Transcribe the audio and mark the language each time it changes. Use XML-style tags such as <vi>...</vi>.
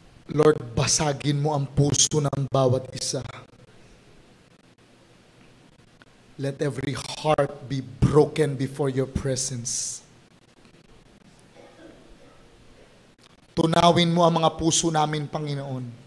<tl>Lord, basagin mo ang puso ng bawat isa.</tl> <en>Let every heart be broken before your presence.</en> <tl>Tunawin mo ang mga puso namin, Panginoon.</tl>